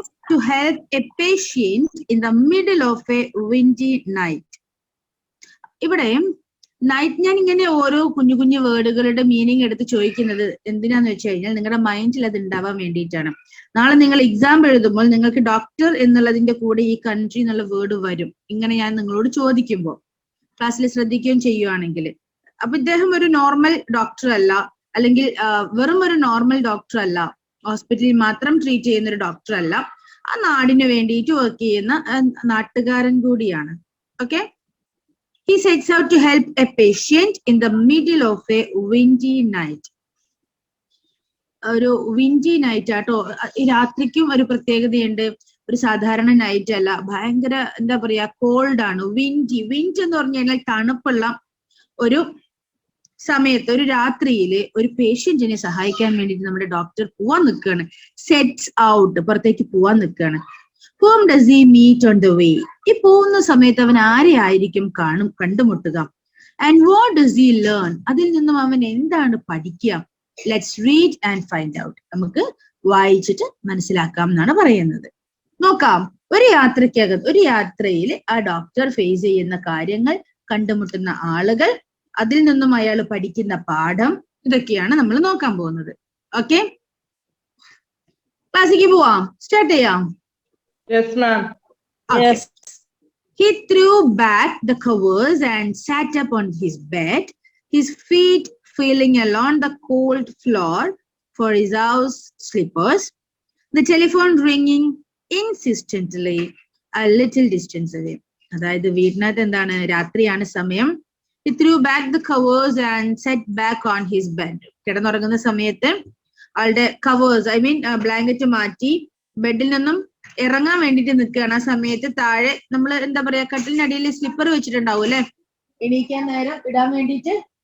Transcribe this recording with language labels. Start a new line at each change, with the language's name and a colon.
English: To help a patient in the middle of a windy night.
Malayalam: ഇവിടെ night, ഞാൻ ഇങ്ങനെ ഓരോ കുഞ്ഞു കുഞ്ഞു വേർഡുകളുടെ മീനിങ് എടുത്ത് ചോദിക്കുന്നത് എന്തിനാന്ന് വെച്ച് കഴിഞ്ഞാൽ നിങ്ങളുടെ മൈൻഡിൽ അത് ഉണ്ടാവാൻ വേണ്ടിയിട്ടാണ്. നാളെ നിങ്ങൾ എക്സാം എഴുതുമ്പോൾ നിങ്ങൾക്ക് ഡോക്ടർ എന്നുള്ളതിന്റെ കൂടെ ഈ കൺട്രി എന്നുള്ള വേർഡ് വരും. ഇങ്ങനെ ഞാൻ നിങ്ങളോട് ചോദിക്കുമ്പോൾ ക്ലാസ്സിൽ ശ്രദ്ധിക്കുകയും ചെയ്യുവാണെങ്കിൽ. അപ്പൊ ഇദ്ദേഹം ഒരു നോർമൽ ഡോക്ടർ അല്ല, അല്ലെങ്കിൽ വെറും ഒരു നോർമൽ ഡോക്ടർ അല്ല, ഹോസ്പിറ്റലിൽ മാത്രം ട്രീറ്റ് ചെയ്യുന്ന ഒരു ഡോക്ടർ അല്ല, ആ നാടിന് വേണ്ടിയിട്ട് വർക്ക് ചെയ്യുന്ന നാട്ടുകാരൻ കൂടിയാണ്. Okay.
English: He sets out to help a patient in the middle of a windy night.
Malayalam: ഒരു വിൻഡി നൈറ്റ് ആട്ടോ. ഈ രാത്രിക്കും ഒരു പ്രത്യേകതയുണ്ട്. ഒരു സാധാരണ നൈറ്റ് അല്ല, ഭയങ്കര എന്താ പറയാ, കോൾഡ് ആണ്. വിൻഡ് എന്ന് പറഞ്ഞു കഴിഞ്ഞാൽ തണുപ്പുള്ള ഒരു സമയത്ത്, ഒരു രാത്രിയില് ഒരു പേഷ്യന്റിനെ സഹായിക്കാൻ വേണ്ടിയിട്ട് നമ്മുടെ ഡോക്ടർ പോവാൻ നിൽക്കുകയാണ്. സെറ്റ്സ് ഔട്ട്, പുറത്തേക്ക് പോവാൻ നിൽക്കുകയാണ്.
English: Whom does he meet on the way?
Malayalam: ഈ പോകുന്ന സമയത്ത് അവൻ ആരെ ആയിരിക്കും കണ്ടുമുട്ടുക?
English: And what does he learn?
Malayalam: അതിൽ നിന്നും അവൻ എന്താണ് പഠിക്കുക?
English: Let's read and find out.
Malayalam: നമുക്ക് വായിച്ചിട്ട് മനസ്സിലാക്കാം എന്നാണ് പറയുന്നത്. നോക്കാം. ഒരു യാത്രയിൽ ആ ഡോക്ടർ ഫേസ് ചെയ്യുന്ന കാര്യങ്ങൾ, കണ്ടുമുട്ടുന്ന ആളുകൾ, അതിൽ നിന്നും അയാൾ പഠിക്കുന്ന പാഠം, ഇതൊക്കെയാണ് നമ്മൾ നോക്കാൻ പോകുന്നത്. ഓക്കെ. ക്ലാസ്സിലേക്ക് പോവാം, സ്റ്റാർട്ട് ചെയ്യാം.
English: Yes, ma'am. Okay. Yes. He threw back the covers and sat up on his bed, his feet feeling along the cold floor for his house slippers, the telephone ringing insistently a little distance away.
Malayalam: അതായത് വീടിനകത്ത് എന്താണ്, രാത്രിയാണ് സമയം.
English: He threw back the covers and sat back on his bed.
Malayalam: കിടന്നുറങ്ങുന്ന സമയത്ത് ആളുടെ covers, blanket മാറ്റി ബെഡിൽ നിന്നും ഇറങ്ങാൻ വേണ്ടിട്ട് നിൽക്കുകയാണ്. ആ സമയത്ത് താഴെ നമ്മൾ എന്താ പറയാ, കട്ടിലിനടിയിൽ സ്ലിപ്പർ വെച്ചിട്ടുണ്ടാവും അല്ലെ, എണീക്കാൻ നേരം ഇടാൻ വേണ്ടിട്ട്.